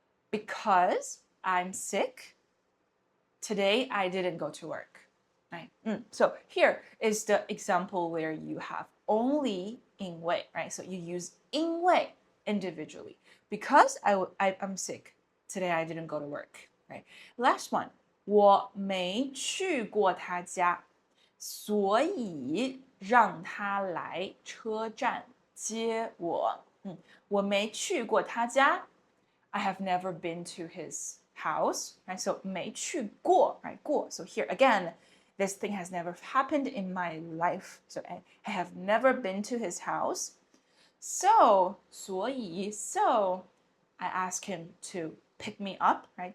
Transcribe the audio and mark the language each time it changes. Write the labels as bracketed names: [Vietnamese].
[English] Because I'm sick, today I didn't go to work. Right? So here is the example where you have only 因为, right? So you use 因为 individually. Because I'm sick, today I didn't go to work, right? [Chinese] Last one, 我没去过他家，所以让他来车站接我。我没去过他家 [English] I have never been to his house, right? So 没去过, right? [Chinese] 过. [English] So here again, this thing has never happened in my life. So I have never been to his house. So, 所以 so I ask him to pick me up, right?